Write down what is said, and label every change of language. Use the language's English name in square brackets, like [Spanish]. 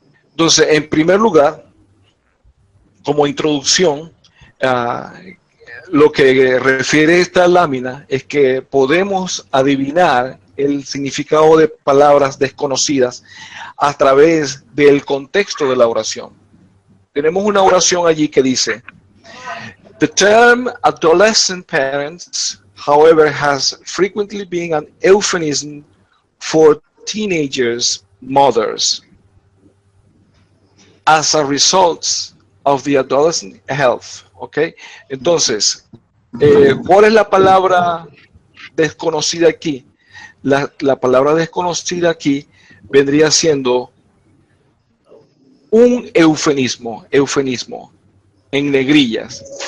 [Spanish] Entonces, en primer lugar, como introducción, lo que refiere esta lámina es que podemos adivinar el significado de palabras desconocidas a través del contexto de la oración. Tenemos una oración allí que dice: [English] The term adolescent parents, however, has frequently been an euphemism for teenagers' mothers as a result of the adolescent health. [Spanish] ¿Ok? Entonces, ¿cuál es la palabra desconocida aquí? La palabra desconocida aquí vendría siendo un eufemismo en negrillas.